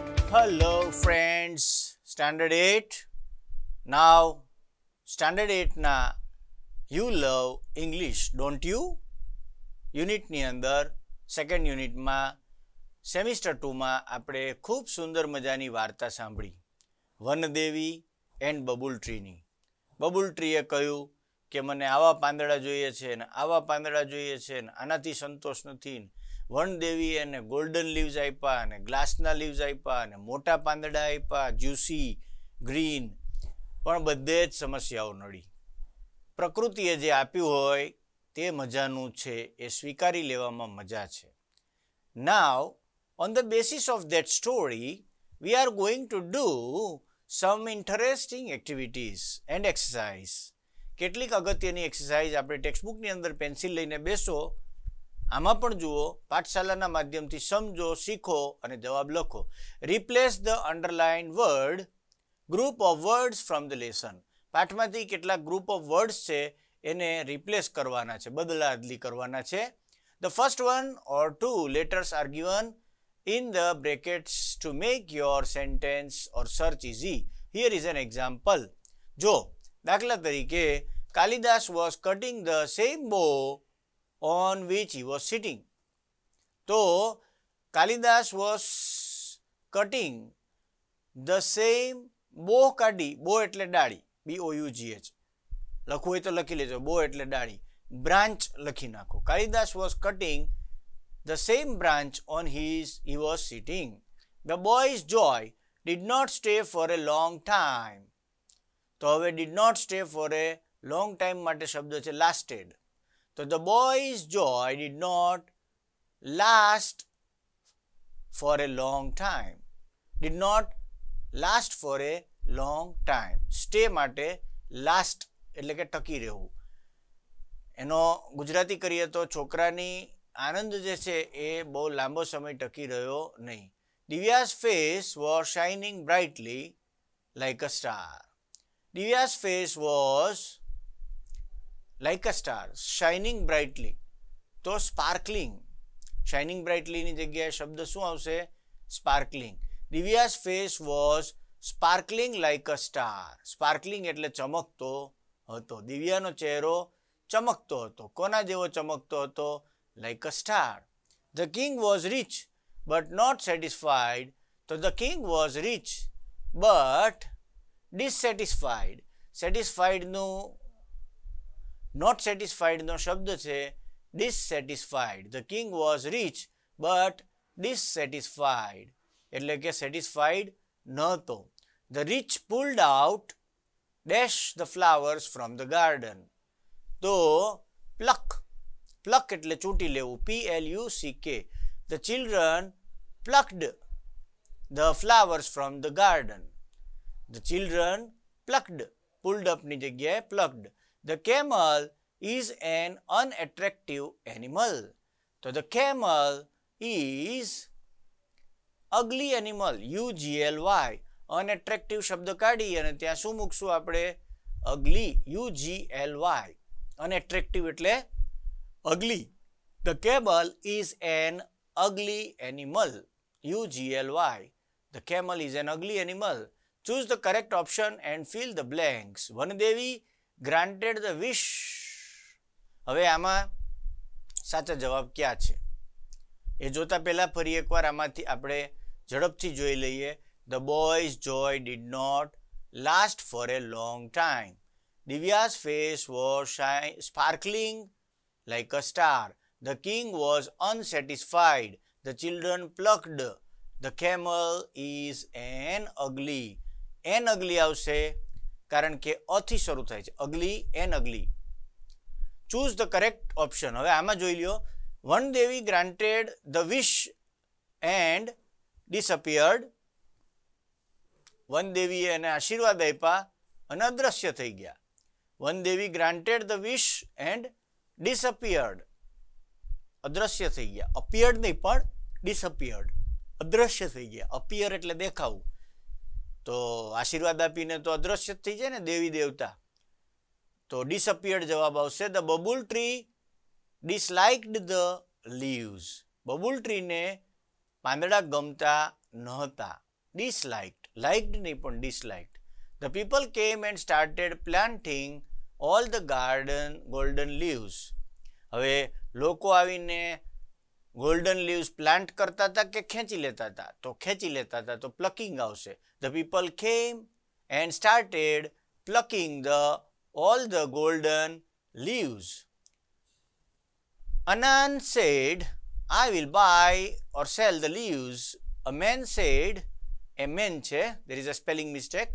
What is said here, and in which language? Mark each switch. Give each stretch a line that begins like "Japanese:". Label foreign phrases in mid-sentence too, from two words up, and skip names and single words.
English: Hello friends, Standard 8. Now, Standard 8 na you love English, don't you?
Gujarati: Unit ની અંદર સેકન્ડ યુનિટમાં સેમિસ્ટર 2માં આપણે ખૂબ સુંદર મજાની વાર્તા સાંભળી વનદેવી એન્ડ બબુલ ટ્રીની. બબુલ ટ્રીએ કહ્યું કે મને આવા પાંદડા જોઈએ છે ને આવા પાંદડા જોઈએ છે ને આનાથી સંતોષ નથી. વનદેવી એને ગોલ્ડન લીવ્સ આપ્યા અને ગ્લાસના લીવ્સ આપ્યા અને મોટા પાંદડા આપ્યા,
English: juicy, green,
Gujarati: પણ બધે જ સમસ્યાઓ નડી. પ્રકૃતિએ જે આપ્યું હોય તે મજાનું છે, એ સ્વીકારી લેવામાં મજા છે.
English: Now, on the basis of that story, we are going to do some interesting activities and exercise.
Gujarati: કેટલીક અગત્યની એક્સરસાઇઝ આપણે ટેક્સ્ટબુકની અંદર પેન્સિલ લઈને બેસો, આમાં પણ જુઓ, પાઠશાલાના માધ્યમથી સમજો, શીખો અને જવાબ લખો.
English: Replace the underlined word, group of words from the lesson.
Gujarati: પાઠમાંથી કેટલાક
English: group of words
Gujarati: છે એને રિપ્લેસ કરવાના છે, બદલાદલી કરવાના છે.
English: The first one or two letters are given in the brackets to make your sentence or search easy. Here is an example.
Gujarati: જો દાખલા તરીકે
English: કાલિદાસ was cutting the same bow on which he was sitting.
Gujarati: તો કાલિદાસ
English: was cutting the same bow
Gujarati: કાઢી, બો એટલે ડાળી, BOUGH લખવું હોય તો લખી લેજો, બો એટલે ડાળી, બ્રાન્ચ લખી નાખો.
English: કાલિદાસ was cutting the same branch on he was sitting. The boy's joy did not stay for a long time.
Gujarati: તો હવે
English: did not stay for a long time
Gujarati: માટે શબ્દ છે
English: lasted. તો the boy's joy did not last for a long time. Did not last for a long time.
Gujarati: Stay માટે last એટલે કે ટકી રહેવું. એનો ગુજરાતી કરીએ તો છોકરાની આનંદ જે છે એ બહુ લાંબો સમય ટકી રહ્યો નહીં.
English: Divya's face was shining brightly like a star. Divya's face was like a star, shining brightly.
Gujarati: તો
English: sparkling, shining brightly
Gujarati: ની જગ્યાએ શબ્દ શું આવશે?
English: Sparkling. Divya's face was sparkling like a star.
Gujarati: Sparkling એટલે ચમકતો હતો. દિવ્યાનો ચહેરો ચમકતો હતો. કોના જેવો ચમકતો હતો?
English: Like a star. The king was rich but not satisfied. તો the king was rich but dissatisfied.
Gujarati: Satisfied નું
English: not satisfied
Gujarati: નો શબ્દ છે dissatisfied.
English: The king was rich but dissatisfied
Gujarati: એટલે કે
English: satisfied નહોતો. The rich pulled out dash the flowers from the garden.
Gujarati: તો pluck એટલે ચૂંટી લેવું,
English: PLUCK. The children plucked the flowers from the garden. The children plucked, pulled up ની જગ્યાએ plucked. The camel is an unattractive animal. So the camel is ugly animal, UGLY.
Gujarati: Unattractive શબ્દ કાઢી અને ત્યાં શું મૂકશું આપણે?
English: ugly, UGLY. Unattractive એટલે ugly. The camel is an ugly animal, UGLY. The camel is an ugly animal. Choose the correct option and fill the blanks. Vanadevi granted the wish.
Gujarati: હવે આમાં સાચા જવાબ ક્યાં છે એ જોતા પહેલા ફરી એકવાર આમાંથી આપણે ઝડપથી જોઈ લઈએ.
English: The boy's joy did not last for a long time. Divya's face was sparkling like a star. The king was unsatisfied. The children plucked. The camel is an ugly. An ugly
Gujarati: આવશે કારણ કે અથી શરૂ થાય છે.
English: ugly and ugly. Choose the correct option.
Gujarati: હવે આમાં જોઈ લ્યો.
English: વનદેવી granted the wish and disappeared.
Gujarati: વનદેવીએ એને આશીર્વાદ આપ્યા અને અદ્રશ્ય થઈ ગયા.
English: વનદેવી granted the wish and disappeared.
Gujarati: અદ્રશ્ય થઈ ગયા. appeared નહીં પણ disappeared. અદ્રશ્ય થઈ ગયા. appear એટલે દેખાવું. તો આશીર્વાદ આપીને તો અદ્રશ્ય થઈ જાય ને દેવી દેવતા. તો disappeared જવાબ આવશે.
English: The bubble tree disliked the leaves.
Gujarati: બબુલ ટ્રીને પાંદડા ગમતા નહોતા.
English: disliked.
Gujarati: Liked નહીં પણ disliked.
English: The people came and started planting all the garden golden leaves.
Gujarati: હવે લોકો આવીને
English: golden leaves plant
Gujarati: કરતા હતા કે ખેંચી લેતા હતા? તો ખેંચી લેતા હતા, તો plucking આવશે.
English: The people came and started plucking all the golden leaves. Anan said, I will buy or sell the leaves. A man said, a man છે, there is a spelling mistake.